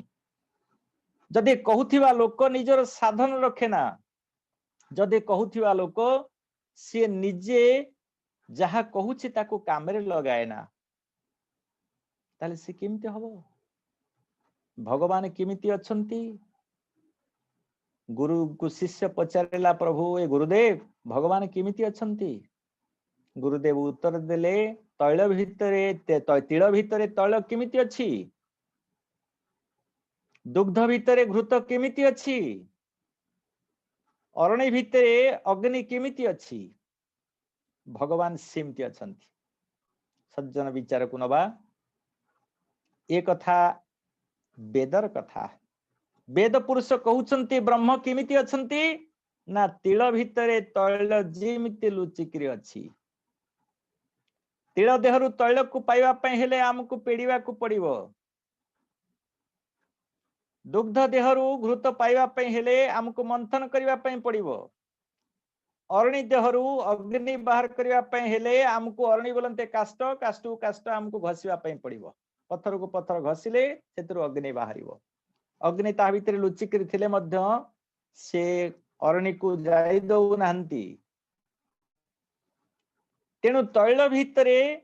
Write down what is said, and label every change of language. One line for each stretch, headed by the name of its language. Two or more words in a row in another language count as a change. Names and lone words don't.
Odia: ଯଦି କହୁଥିବା ଲୋକ ନିଜର ସାଧନ ରଖେ ନା, ଯଦି କହୁଥିବା ଲୋକ ସେ ନିଜେ ଯାହା କହୁଛି ତାକୁ କାମରେ ଲଗାଏ ନା, ତାହେଲେ ସେ କେମିତି ହେବ? ଭଗବାନ କେମିତି ଅଛନ୍ତି? ଗୁରୁଙ୍କୁ ଶିଷ୍ୟ ପଚାରିଲା ପ୍ରଭୁ ହେ ଗୁରୁଦେବ ଭଗବାନ କେମିତି ଅଛନ୍ତି? ଗୁରୁଦେବ ଉତ୍ତର ଦେଲେ ତୈଳ ଭିତରେ ତିଳ ଭିତରେ ତୈଳ କେମିତି ଅଛି, ଦୁଗ୍ଧ ଭିତରେ ଘୃତ କେମିତି ଅଛି, ଅରଣ୍ୟ ଭିତରେ ଅଗ୍ନି କେମିତି ଅଛି ଭଗବାନ ସେମିତି ଅଛନ୍ତି ସଜ୍ଜନ ବିଚାରକୁ ନବା ଏ କଥା ବେଦର କଥା ବେଦ ପୁରୁଷ କହୁଛନ୍ତି ବ୍ରହ୍ମ କେମିତି ଅଛନ୍ତି ନା ତିଳ ଭିତରେ ତୈଳ ଯେମିତି ଲୁଚିକରି ଅଛି ତିଳ ଦେହରୁ ତୈଳକୁ ପାଇବା ପାଇଁ ହେଲେ ଆମକୁ ପେଡ଼ିବାକୁ ପଡ଼ିବ ଦୁଗ୍ଧ ଦେହରୁ ଘୃତ ପାଇବା ପାଇଁ ହେଲେ ଆମକୁ ମନ୍ଥନ କରିବା ପାଇଁ ପଡ଼ିବ ଅରଣି ଦେହରୁ ଅଗ୍ନି ବାହାର କରିବା ପାଇଁ ହେଲେ ଆମକୁ ଅରଣି ବୋଲନ୍ତେ କାଷ୍ଠ କାଷ୍ଠରୁ କାଷ୍ଠ ଆମକୁ ଘଷିବା ପାଇଁ ପଡ଼ିବ ପଥରକୁ ପଥର ଘଷିଲେ ସେଥିରୁ ଅଗ୍ନି ବାହାରିବ ଅଗ୍ନି ତା ଭିତରେ ଲୁଚିକରି ଥିଲେ ମଧ୍ୟ ସେ ଅରଣିକୁ ଯାଇ ଦଉ ନାହାନ୍ତି ତେଣୁ ତୈଳ ଭିତରେ